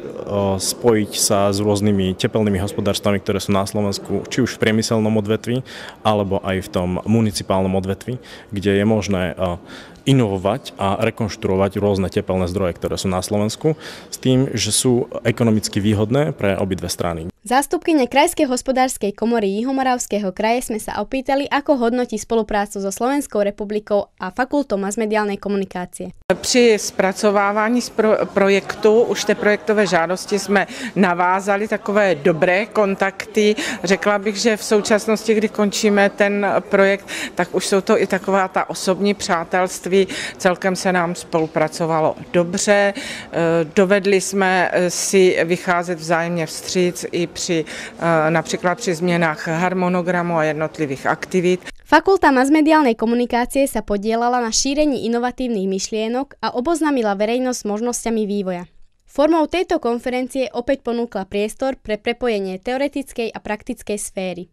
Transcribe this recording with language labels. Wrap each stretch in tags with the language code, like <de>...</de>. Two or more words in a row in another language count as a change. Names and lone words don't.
<sk>spojiť sa s rôznymi tepelnými hospodárstvami, ktoré sú na Slovensku, či už v priemyselnom odvetví, alebo aj v tom municipálnom odvetví, kde je možné inovovať a rekonštruovať rôzne tepelné zdroje, ktoré sú na Slovensku, s tým, že sú ekonomicky výhodné pre obidve strany. Zástupkyne Krajskej hospodárskej komory Jihomoravského kraje sme sa opýtali, ako hodnotí spoluprácu so Slovenskou republikou a Fakultou masmediálnej komunikácie.</sk> <cs>Při zpracovávání projektu, už té projektové žádosti, jsme navázali takové dobré kontakty. Řekla bych, že v současnosti, kdy končíme ten projekt, tak už jsou to i taková ta osobní přátelství. Celkem se nám spolupracovalo dobře. Dovedli jsme si vycházet vzájemně vstříc</cs> <sk>i napríklad pri zmenách harmonogramu a jednotlivých aktivít. Fakulta masmediálnej komunikácie sa podieľala na šírení inovatívnych myšlienok a oboznámila verejnosť s možnosťami vývoja. Formou tejto konferencie opäť ponúkla priestor pre prepojenie teoretickej a praktickej sféry.</sk>